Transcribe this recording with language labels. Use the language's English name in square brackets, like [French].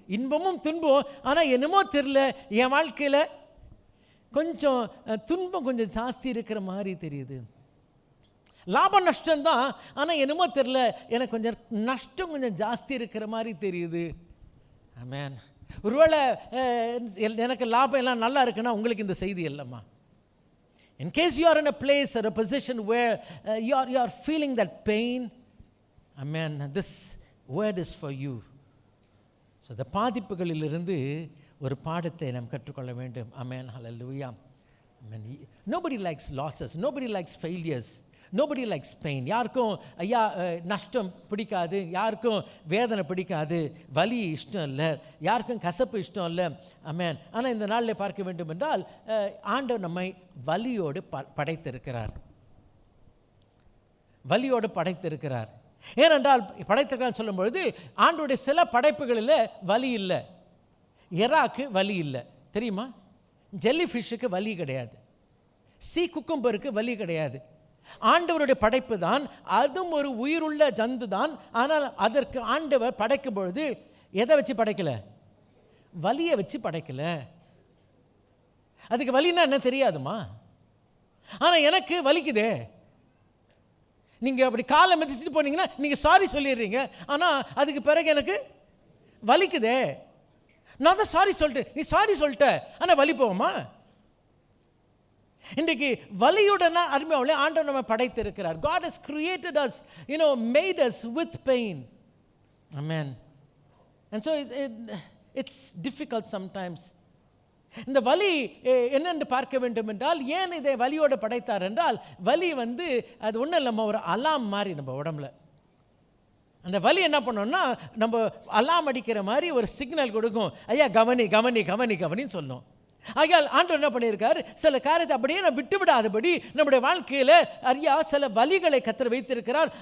[Tamil] இன்பமும் துன்பம், ஆனால் என்னமோ தெரியல என் வாழ்க்கையில் கொஞ்சம் துன்பம் கொஞ்சம் ஜாஸ்தி இருக்கிற மாதிரி தெரியுது. லாபம் நஷ்டம்தான், ஆனால் என்னமோ தெரியல எனக்கு கொஞ்சம் நஷ்டம் கொஞ்சம் ஜாஸ்தி இருக்கிற மாதிரி தெரியுது. ஆமென். ஒருவேளை எனக்கு லாபம் எல்லாம் நல்லா இருக்குன்னா உங்களுக்கு இந்த செய்தி இல்லைம்மா. [English] In case you are in a place or a position where you are feeling that pain, amen, this word is for you. So the [Tamil] பாதிப்புகளிலிருந்து ஒரு பாடத்தை நாம் கற்றுக்கொள்ள வேண்டும். [English] Amen, hallelujah. Amen. Nobody likes losses, nobody likes failures, nobody likes pain. [Tamil] யாருக்கும் ஐயா நஷ்டம் பிடிக்காது, யாருக்கும் வேதனை பிடிக்காது, வலி இஷ்டம் இல்லை, யாருக்கும் கசப்பு இஷ்டம் இல்லை. ஆமென். ஆனால் இந்த நாளில் பார்க்க வேண்டும் என்றால் ஆண்டவர் நம்மை வலியோடு படைத்திருக்கிறார், வலியோடு படைத்திருக்கிறார். ஏனென்றால் படைத்திருக்கிறான்னு சொல்லும் பொழுது ஆண்டவருடைய சில படைப்புகளில் வலி இல்லை. எறாக்கு வலி இல்லை தெரியுமா? ஜெல்லி ஃபிஷ்ஷுக்கு வலி கிடையாது, சீ குக்கும்பருக்கு வலி கிடையாது. ஆண்டவருடைய படைப்பு தான், அதுவும் ஒரு உயிருள்ள ஜந்து தான். ஆனால் அதற்கு ஆண்டவர் படைக்கும் பொழுது எதை வச்சு படைக்கல? வலியை வச்சு படைக்கல. அதுக்கு வலின்னா என்ன தெரியாதுமா? ஆனால் எனக்கு வலிக்குதே. நீங்கள் அப்படி காலை மிதிச்சுட்டு போனீங்கன்னா நீங்கள் சாரி சொல்லிடுறீங்க, ஆனால் அதுக்கு பிறகு எனக்கு வலிக்குதே. நான் தான் சாரி சொல்லிட்டேன், நீ சாரி சொல்லிட்ட, ஆனால் வலி போவோமா? இன்றைக்கு வலியுடனே அருமையாவுள்ள ஆண்டவர் நம்ம படைத்திருக்கிறார். [English] God has created us, made us with pain. Amen. And so it's difficult sometimes. [Tamil] இந்த வலி என்னென்று பார்க்க வேண்டும் என்றால், ஏன் இதை வலியோடு படைத்தார் என்றால், வலி வந்து அது ஒன்றும் இல்லை, ஒரு அலாம் மாதிரி நம்ம உடம்புல. அந்த வலி என்ன பண்ணோம்னா நம்ம அலாம் அடிக்கிற மாதிரி ஒரு சிக்னல் கொடுக்கும். ஐயா கவனி கவனி கவனி கவனின்னு சொல்லணும். ஆகையால் ஆண்டவர் என்ன பண்ணியிருக்காரு, சில காரியத்தை அப்படியே நான் விட்டு விடாதபடி நம்முடைய வாழ்க்கையில் ஐயா சில வலிகளை கர்த்தர் வைத்திருக்கிறார்.